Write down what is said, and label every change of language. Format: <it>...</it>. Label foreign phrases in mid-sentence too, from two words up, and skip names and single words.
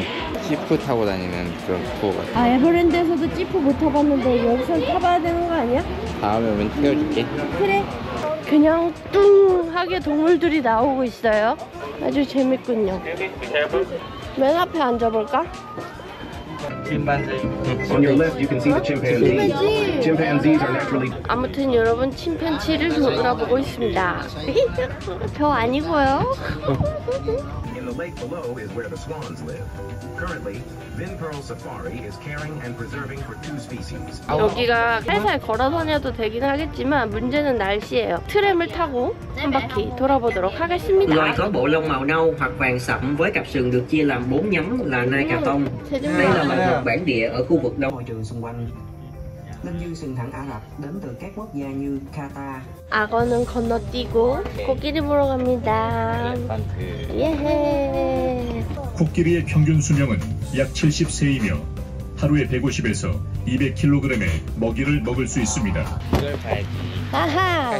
<ko>지프 타고 다니는 그런 투어 같아. 아, 에버랜드에서도 지프 못 타봤는데 여기서 타봐야 되는 거 아니야? 다음에 오면 태워줄게. 그래. 그냥 뚱하게 동물들이 나오고 있어요. 아주 재밌군요. 맨 앞에 앉아볼까?</ko> <en>On your left, you can see the chimpanzees.</en> <ko>침팬지.</ko> <en>Chimpanzees are naturally</en> <ko>아무튼 여러분 침팬지를 돌아보고 있습니다. 저 아니고요.</ko> <en>in the lake below is where the swans live. Currently, Vin Pearl Safari is caring and preserving for 2 species.</en> <ko>여기가 살살 걸어 다녀도 되긴 하겠지만 문제는 날씨예요. 트램을 타고 한 바퀴 돌아보도록 하겠습니다.</ko> <vi>Loài có bộ lông màu nâu hoặc vàng sẫm với cặp sừng được chia làm 4 nhóm là nai cà tông. Đây là loài vật bản địa ở khu vực đông. Môi trường xung quanh. Linh dương sừng thẳng Ả Rập đến từ các quốc gia như Qatar.</vi> <ko>악어는 건너뛰고 코끼리 보러 갑니다. 예헤. 코끼리의 평균 수명은 약 70세이며 하루에 150에서 200kg의 먹이를 먹을 수 있습니다. 이걸 봐야지. 아하.</ko>